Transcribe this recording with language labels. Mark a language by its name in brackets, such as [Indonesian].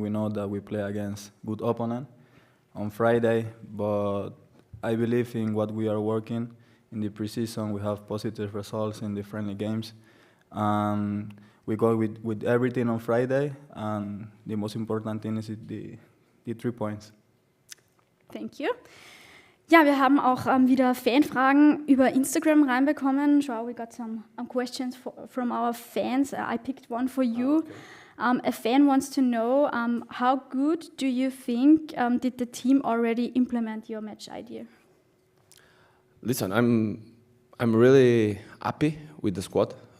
[English] We know that we play against good opponent on Friday, but I believe in what we are working. In the preseason, we have positive results in the friendly games. We go with everything on Friday, and the most important thing is the 3 points. Thank you. [German] Ja, wir haben auch wieder Fanfragen über Instagram reinbekommen. [English] Joao, we got some questions from our fans. I picked one for you. Okay. A fan wants to know, how good do you think did the team already implement your match idea? Listen, I'm really happy with the squad.